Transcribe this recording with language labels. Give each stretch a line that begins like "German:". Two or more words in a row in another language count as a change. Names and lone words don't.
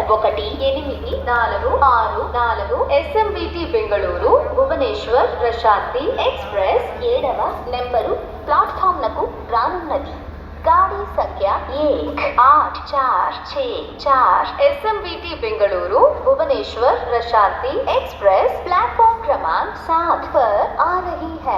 Telugu: 1846 SMBT ಬೆಂಗಳೂರು ಭುವನೇಶ್ವರ್ ಪ್ರಶಾಂತಿ ಎಕ್ಸ್‌ಪ್ರೆಸ್ 7వ నెంబరు ప్లాట్‌ఫామ్ నకు రానున్నది.
Hindi: गाड़ी संख्या 1846 SMBT बेंगलुरु भुवनेश्वर प्रशांति एक्सप्रेस प्लेटफॉर्म क्रमांक 7 पर आ रही है.